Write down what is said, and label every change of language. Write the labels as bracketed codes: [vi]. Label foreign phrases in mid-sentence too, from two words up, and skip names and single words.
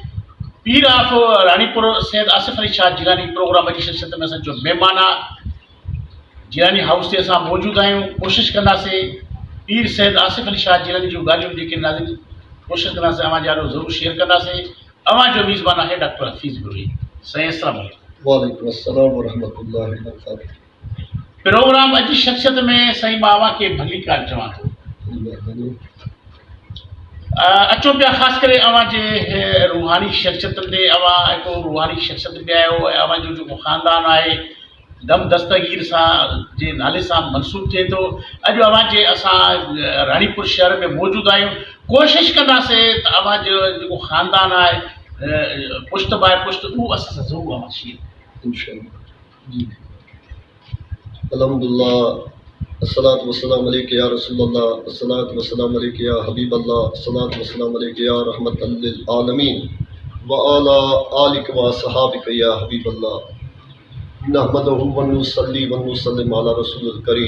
[sd] पीर ऑफ रानीपुर सैयद आसिफ अली शाह जिलानी प्रोग्राम जी शख्सियत में असो मेहमान आहे। जिलानी हाउस से असां मौजूदु आहियूं। कोशिशि कंदासीं पीर सैयद आसिफ अली शाह जिलानी जूं ॻाल्हियूं जेके नाज़रीन कोशिशि कंदासीं अव्हां जारो ज़रूरु शेयर कंदासीं। अव्हां जो मेज़बान आहे डॉक्टर हफ़ीज़ गुरवी। [ar] साईं السلام عليكم. وعليكم السلام ورحمة الله وبركاته. [sd] प्रोग्राम अजी शख्सियत में साईं मां अव्हांखे भली कार चवां थो। अचो पिया ख़ासि करे अव्हांजे रूहानी शख्सियतुनि ते। अव्हां हिकु रूहानी शख्सियत बि आहियो ऐं अव्हांजो जेको ख़ानदान आहे दम दस्तगीर सां जे नाले सां मनसूब थिए थो। अॼु अव्हांजे असां रानीपुर शहर में मौजूदु आहियूं। कोशिशि कंदासीं त अव्हांजो जेको ख़ानदान आहे पुश्त बाय पुश्त उहो असां सां ज़रूरु अव्हां शेयर इंशाअल्लाह जी। [ar] الحمد لله الصلاة والسلام عليك يا رسول الله، الصلاة والسلام عليك يا حبيب الله، الصلاة والسلام عليك يا رحمة للعالمين وعلى آلك وأصحابك يا حبيب الله. نحمده ونصلي ونسلم على الرسول الكريم.